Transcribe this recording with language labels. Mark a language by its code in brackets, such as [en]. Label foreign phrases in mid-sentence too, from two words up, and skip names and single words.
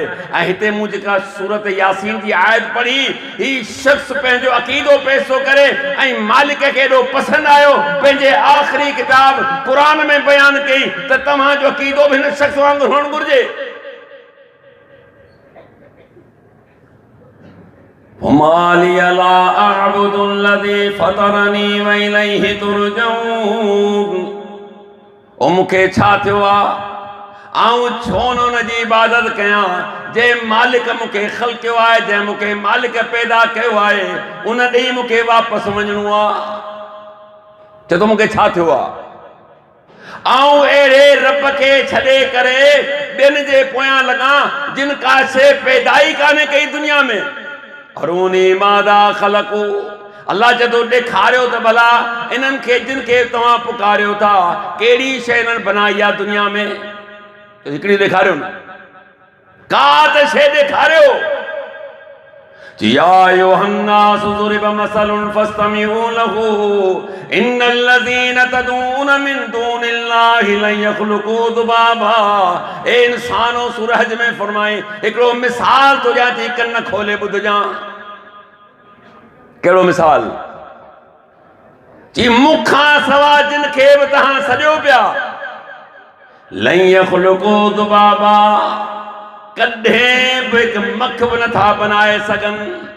[sd] ऐं हिते मूं जेका सूरत यासीन जी आयत पढ़ी, ही शख़्स पंहिंजो अक़ीदो पेश थो करे ऐं मालिक खे एॾो पसंदि आयो, पंहिंजे आख़िरी किताब क़ुर में बयानु कई त तव्हांजो अक़ीदो बि हिन शख़्स वांगुरु हुअणु घुरिजे। [ar] وما لي لا أعبد الذي فطرني وإليه ترجعون. [sd] ओ मूंखे छा थियो आहे, आऊं छो न हुन जी इबादत कयां जंहिं मालिक मूंखे ख़ल्क़ियो आहे, जंहिं मूंखे मालिक पैदा कयो आहे, उन ॾींहुं मूंखे वापसि वञिणो आहे। चए थो मूंखे छा थियो आहे, आऊं अहिड़े रब खे छॾे करे ॿियनि जे पोयां लॻां जिन का शइ पैदा ई कान्हे कई दुनिया में। [ar] أروني ماذا خلقوا, [sd] अल्लाह चए थो ॾेखारियो त भला इन्हनि खे जिन खे तव्हां पुकारियो था, कहिड़ी शइ इन्हनि बनाई आहे दुनिया में? हिकिड़ी ॾेखारियो न, का त शइ ॾेखारियो। [ar] يا أيها الناس ضرب مثل فاستمعوا له إن الذين تدعون من دون الله لن يخلقوا ذبابا. [sd] ए इंसानो, सूरज में फरमाए हिकिड़ो मिसाल तो ॾियां थी, कन खोले ॿुधजां। कहिड़ो मिसाल? जी मूंखां सवा जिन खे बि तव्हां सॼो पिया, [ar] لن يخلقوا ذبابا, [sd] कॾहिं बि हिकु मख बि नथा बनाए सघनि।